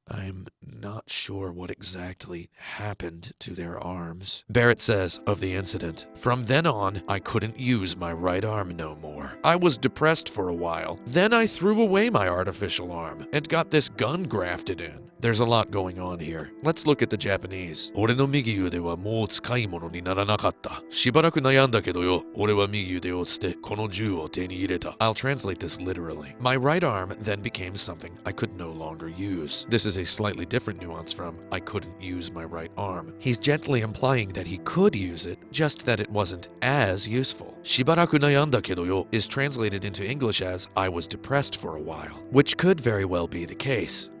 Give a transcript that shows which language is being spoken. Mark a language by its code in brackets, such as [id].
[en] I'm not sure what exactly happened to their arms. Barret says of the incident, "From then on, I couldn't use my right arm no more. I was depressed for a while. Then I threw away my artificial arm and got this gun grafted in. There's a lot going on here. Let's look at the Japanese. [ja] 俺の右腕はもう使い物にならなかった。しばらく悩んだけどよ。俺は右腕を捨て、この銃を手に入れた。 [en] I'll translate this literally. My right arm then became something I could no longer use. This is a slightly different nuance from I couldn't use my right arm. He's gently implying that he could use it, just that it wasn't as useful. [ja] しばらく悩んだけどよ [en] is translated into English as I was depressed for a while, which could very well be the case.